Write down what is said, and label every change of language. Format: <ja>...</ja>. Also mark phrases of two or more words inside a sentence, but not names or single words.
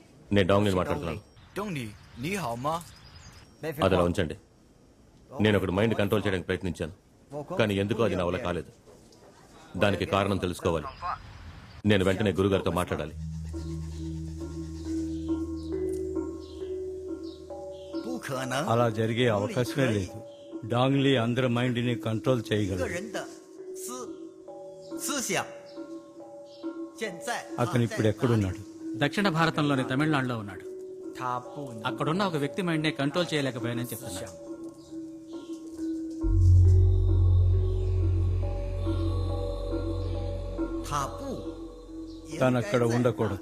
<te>నేను డాంగ్ని మాట్లాడుతున్నాను.</te> <zh>东尼，你好吗？</zh> <te>అది అలా ఉంచండి. నేను ఒకటి</te> <en>mind control</en> <te>చేయడానికి ప్రయత్నించాను, కానీ ఎందుకో అది నా వల్ల కాలేదు. దానికి కారణం తెలుసుకోవాలి. నేను వెంటనే గురుగారితో మాట్లాడాలి.</te> <zh>不可能，</zh> <te>అలా జరిగే అవకాశమే లేదు. డాంగ్లీ అందరి</te> <en>mindని control</en> <zh>个</zh> <te>చేయగలరు.</te> <zh>人的思想。现在</zh> <te>అతను ఇప్పుడు ఎక్కడున్నాడు? దక్షిణ భారతంలోని తమిళనాడులో ఉన్నాడు.</te> <zh>他不能</zh> <te>అక్కడున్న ఒక వ్యక్తి</te> <en>mind నే control</en> <te>చేయలేకపోయానని చెప్తున్నాడు.</te> <zh>他不</zh> <te>తను అక్కడ ఉండకూడదు.</te>